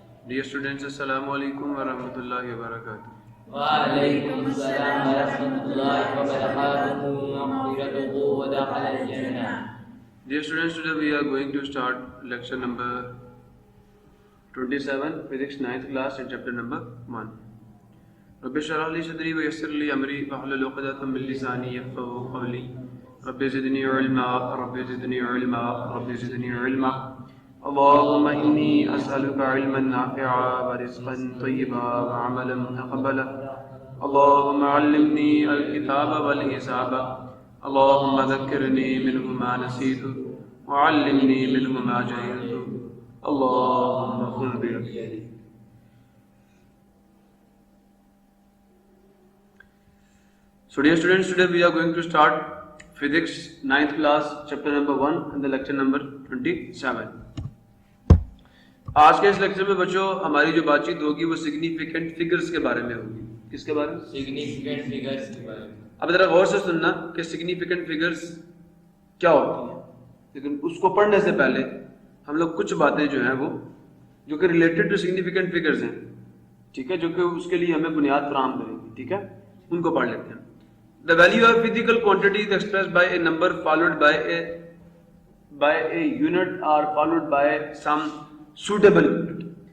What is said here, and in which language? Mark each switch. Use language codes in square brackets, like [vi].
[en] Dear students, [ar] السلام علیکم ورحمۃ اللہ وبرکاتہ. وعلیکم السلام ورحمۃ اللہ وبرکاتہ مغفرتہ ودخل الجنہ. [en] Dear students, today we are going to start lecture number 27, physics 9th class and chapter number 1. [ar] رب اشرح لي صدري ويسر لي امري واحلل عقدة من لساني يفقهوا قولي. رب زدني علما رب زدني علما رب زدني علما. اللهم إني أسألك علما نافعا ورزقا طيبا وعملا متقبلا. اللهم علمني الكتاب والحساب. اللهم ذكرني منه ما نسيت وعلمني منه ما جهلت. اللهم خذ بيدي. [en] So dear students, today we are going to start physics 9th class chapter number 1 and the lecture number 27. [ur] آج کے اس لیکچر میں بچوں ہماری جو بات چیت ہوگی وہ سگنیفیکنٹ فگرز کے بارے میں ہوگی. کس کے بارے میں؟ سگنیفیکنٹ فگرز کے بارے میں. اب ذرا غور سے سننا کہ سگنیفیکنٹ فگرز کیا ہوتی ہیں، لیکن اس کو پڑھنے سے پہلے ہم لوگ کچھ باتیں جو ہیں وہ جو کہ [en] related to significant figures [ur] ہیں، ٹھیک ہے، جو کہ اس کے لیے ہمیں بنیاد فراہم کریں گی، ٹھیک ہے، ان کو پڑھ لیتے ہیں. [en] The value of physical quantity is expressed by a number followed by a unit or followed by some suitable unit.